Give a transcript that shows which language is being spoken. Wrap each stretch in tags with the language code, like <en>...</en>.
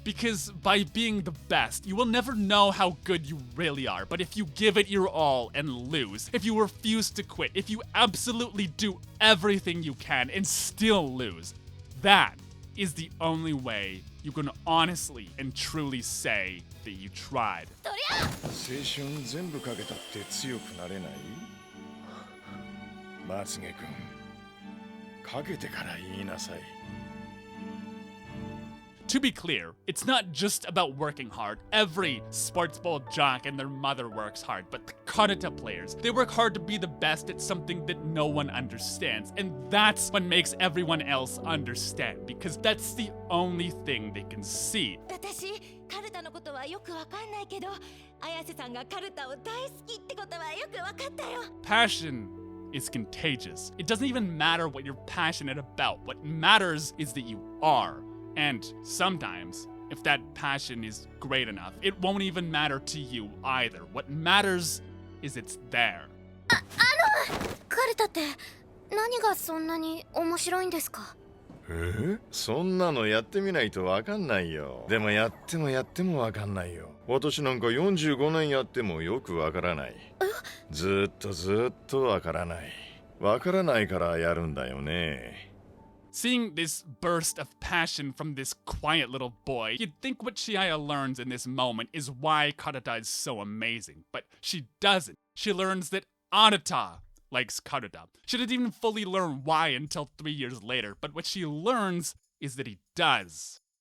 <en>Because by being the best, you will never know how good you really are, but if you give it your all and lose, if you refuse to quit, if you absolutely do everything you can and still lose, that is the only way you can honestly and truly say that you tried.</en> <ja>青春全部かけたって強くなれないまつげくんかけてから言いなさい</ja> <en>To be clear, it's not just about working hard. Every sports ball jock and their mother works hard, but the karuta players, they work hard to be the best at something that no one understands. And that's what makes everyone else understand, because that's the only thing they can see.</en> <ja>私カルタのことはよくわかんないけど綾瀬さんがカルタを大好きってことはよくわかったよ</ja> <en>Passion is contagious. It doesn't even matter what you're passionate about. What matters is that you are. And sometimes, if that passion is great enough, it won't even matter to you either. What matters is it's there.</en> <ja>カルタって何がそんなに面白いんですかそんなのやってみないとわかんないよでもやってもわかんないよ私なんか45年やってもよくわからないずっとわからないわからないからやるんだよね</ja> <en>Seeing this burst of passion from this quiet little boy, you'd think what Chihaya learns in this moment is why Karuta is so amazing, but she doesn't. She learns that Arata likes Karuta. She didn't even fully learn why until 3 years later, but what she learns is that he does.</en>